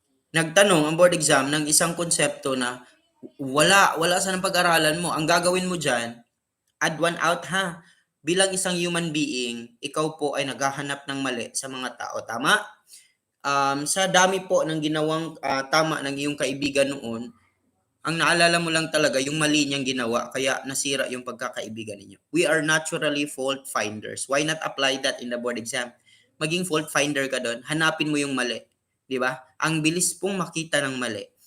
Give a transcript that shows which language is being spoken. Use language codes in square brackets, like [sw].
[tl] Nagtanong ang board exam ng isang konsepto na wala sa pag-aralan mo. Ang gagawin mo dyan, add one out, ha? Bilang isang human being, ikaw po ay naghahanap ng mali sa mga tao. Tama? Sa dami po ng ginawang tama ng iyong kaibigan noon, Ang naalala mo lang talaga yung mali niyang ginawa, kaya nasira yung pagkakaibigan ninyo. [en] We are naturally fault finders. Why not apply that in the board exam? [tl] Maging fault finder ka doon, hanapin mo yung mali. Di ba? Ang bilis pong makita ng mali.